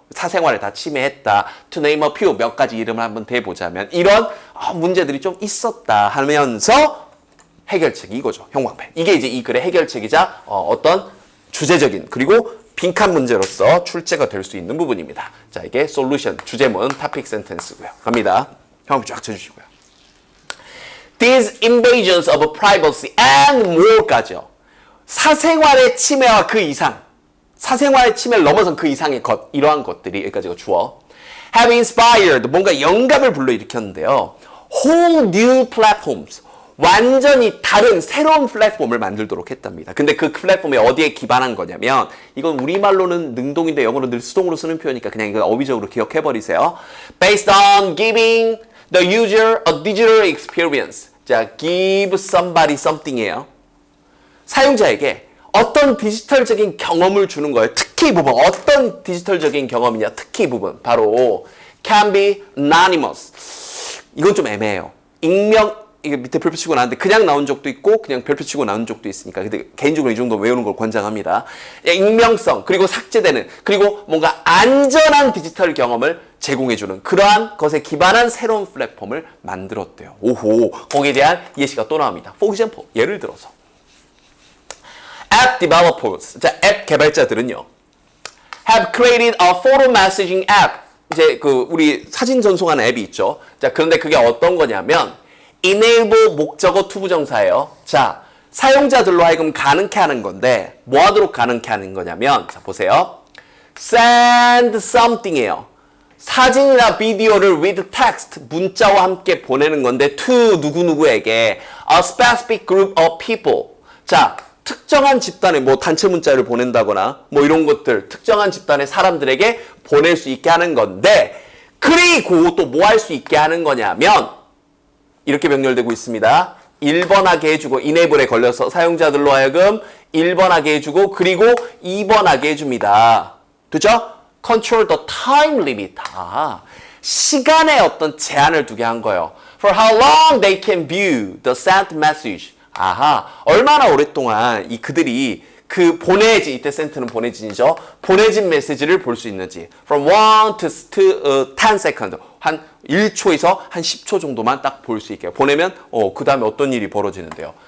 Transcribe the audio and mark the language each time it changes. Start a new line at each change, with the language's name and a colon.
Korean: 사생활을 다 침해했다.
English: To name a few,
Korean: 몇 가지 이름을 한번 대보자면 이런 문제들이 좀 있었다 하면서 해결책이 이거죠. 형광펜. 이게 이제 이 글의 해결책이자 어떤 주제적인 그리고 빈칸 문제로서 출제가 될 수 있는 부분입니다. 자, 이게 솔루션, 주제문, topic sentence고요. 갑니다. 형광펜 쫙 쳐주시고요.
English: These invasions of privacy and more까지요.
Korean: 사생활의 침해와 그 이상, 사생활의 침해를 넘어선 그 이상의 것, 이러한 것들이, 여기까지가 주어.
English: have inspired,
Korean: 뭔가 영감을 불러일으켰는데요.
English: whole new platforms,
Korean: 완전히 다른 새로운 플랫폼을 만들도록 했답니다. 근데 그 플랫폼이 어디에 기반한 거냐면, 이건 우리말로는 능동인데 영어로 늘 수동으로 쓰는 표현이니까 그냥 이거 어휘적으로 기억해버리세요.
English: based on giving the user a digital experience.
Korean: 자,
English: give somebody something
Korean: 이에요. 사용자에게 어떤 디지털적인 경험을 주는 거예요. 특히 이 부분, 어떤 디지털적인 경험이냐, 특히 이 부분, 바로
English: can be anonymous.
Korean: 이건 좀 애매해요. 익명, 이게 밑에 별표 치고 나왔는데 그냥 나온 적도 있고 그냥 별표 치고 나온 적도 있으니까 근데 개인적으로 이 정도 외우는 걸 권장합니다. 익명성, 그리고 삭제되는, 그리고 뭔가 안전한 디지털 경험을 제공해주는 그러한 것에 기반한 새로운 플랫폼을 만들었대요. 오호, 거기에 대한 예시가 또 나옵니다.
English: For example,
Korean: 예를 들어서
English: App developers,
Korean: 자, 앱 개발자들은요,
English: have created a photo messaging app.
Korean: 이제 그 우리 사진 전송하는 앱이 있죠. 자, 그런데 그게 어떤 거냐면 enable 목적어 투부정사예요. 자, 사용자들로 하여금 가능케 하는 건데 뭐 하도록 가능케 하는 거냐면, 자, 보세요.
English: send something이에요.
Korean: 사진이나 비디오를
English: with text,
Korean: 문자와 함께 보내는 건데
English: to
Korean: 누구누구에게
English: a specific group of people.
Korean: 자, 특정한 집단에 뭐 단체 문자를 보낸다거나 뭐 이런 것들 특정한 집단의 사람들에게 보낼 수 있게 하는 건데, 그리고 또 뭐 할 수 있게 하는 거냐면 이렇게 병렬되고 있습니다. 1번하게 해주고, enable에 걸려서 사용자들로 하여금 1번하게 해주고, 그리고 2번하게 해줍니다. 됐죠?
English: Control the time limit.
Korean: 아, 시간에 어떤 제한을 두게 한 거예요.
English: For how long they can view the sent message.
Korean: 아하, 얼마나 오랫동안 그들이 그 보내진, 이때 sent는 보내진이죠. 보내진 메시지를 볼 수 있는지.
English: From 1 to 10 seconds.
Korean: 한 1초에서 한 10초 정도만 딱 볼 수 있게. 보내면, 그 다음에 어떤 일이 벌어지는데요.